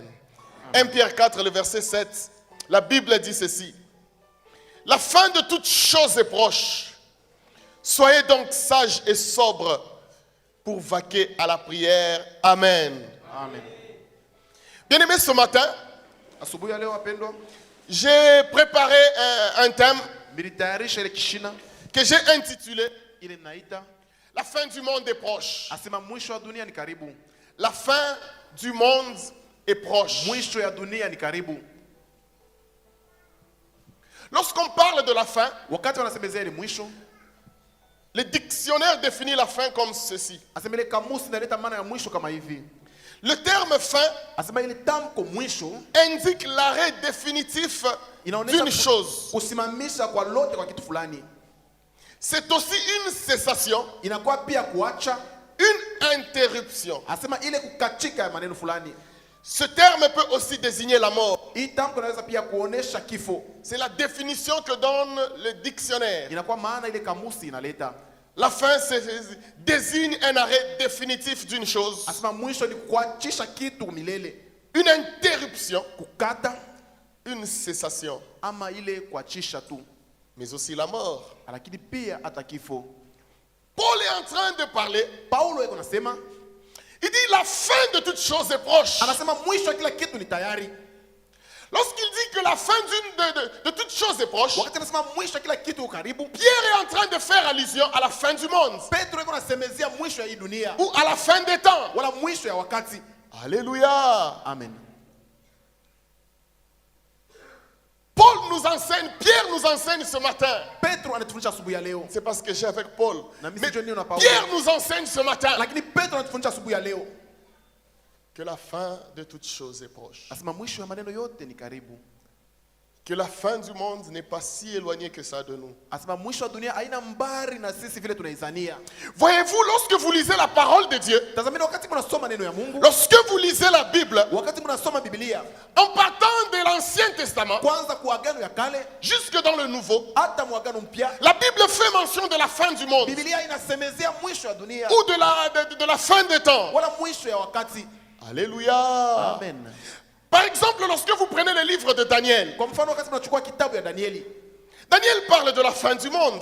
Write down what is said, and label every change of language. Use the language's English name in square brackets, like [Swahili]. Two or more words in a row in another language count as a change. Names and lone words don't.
[French] 1 Pierre 4, le verset 7, la Bible dit ceci. La fin de toute chose est proche. Soyez donc sages et sobres pour vaquer à la prière. Amen. Amen. Bien-aimés, ce matin, [Swahili] Asubuhi ya leo wapendwa, [French] j'ai préparé un thème [Swahili] militayarisha ile kishina [French] que j'ai intitulé [Swahili] ile naita [French] La fin du monde est proche. [Swahili] asema mwisho wa dunia ni karibu. [French] La fin du monde est proche. [Swahili] Mwisho ya dunia ni karibu. [French] Lorsqu'on parle de la fin, [Swahili] Wakati wanasemezea ile mwisho, [French] le dictionnaire définit la fin comme ceci. [Swahili] asema ile kamusi inaleta maana ya mwisho kama hivi. [French] Le terme fin [Swahili] Asema ile tamko mwisho [French] indique l'arrêt définitif d'une chose. [Swahili] kusimamisha kwa lote kwa kitu fulani. [French] C'est aussi une cessation, [Swahili] Inakuwa pia kuacha, [French] une interruption. [Swahili] asema ile kukatika ya maneno fulani. [French] Ce terme peut aussi désigner la mort. [Swahili] Hii tamko inaweza pia kuonesha kifo. [French] C'est la définition que donne le dictionnaire. [Swahili] Inakuwa maana ile kamusi inaleta. [French] La fin désigne un arrêt définitif d'une chose, [Swahili] Asema mwisho ni kuachisha kitu milele. [French] une interruption, [Swahili] Kukata [French] une cessation, [Swahili] ama ile kuachisha tu. [French] mais aussi la mort. [Swahili] Lakini pia hata kifo. [French] Paul est en train de parler. [Swahili] Paulo yeye anasema, [French] Il dit la fin de toute chose est proche. [Swahili] anasema mwisho kila kitu ni tayari. [French] Lorsqu'il dit que la fin de toute chose est proche, [Swahili] Wakati anasema mwisho kila kitu karibu, [French] Pierre est en train de faire allusion à la fin du monde [Swahili] Petro yeye anasemezea mwisho ya hii dunia [French] ou à la fin des temps. [Swahili] wala mwisho ya wakati. [French] Alléluia. Amen. Paul nous enseigne, Pierre nous enseigne ce matin. [Swahili] Petro anatufundisha asubuhi ya leo. [French] C'est parce que j'ai avec Paul. [Swahili] Na mimi Mais sijui nini na Paulo. [French] Pierre nous enseigne ce matin [Swahili] Lakini Petro anatufundisha asubuhi ya leo. [French] que la fin de toute chose est proche. [Swahili] Anasema mwisho ya maneno yote ni karibu. [French] Que la fin du monde n'est pas si éloignée que ça de nous. [Swahili] Anasema mwisho wa dunia haina mbari na sisi vile tunaizania. [French] Voyez-vous, lorsque vous lisez la parole de Dieu, [Swahili] Tazameni wakati mnasoma neno ya Mungu, [French] lorsque vous lisez la Bible, [Swahili] wakati mnasoma Biblia, [French] en partant de l'Ancien Testament [Swahili] kwanza kwa agano ya kale [French] jusque dans le Nouveau, [Swahili] hata mwagano mpya, [French] la Bible fait mention de la fin du monde [Swahili] Biblia inasemezea mwisho ya dunia [French] ou de la fin des temps. [Swahili] wala mwisho ya wakati. [French] Alléluia. Amen. Par exemple, lorsque vous prenez le livre de Daniel, [Swahili] Kwa mfano wakati mnachukua kitabu ya Danieli, [French] Daniel parle de la fin du monde.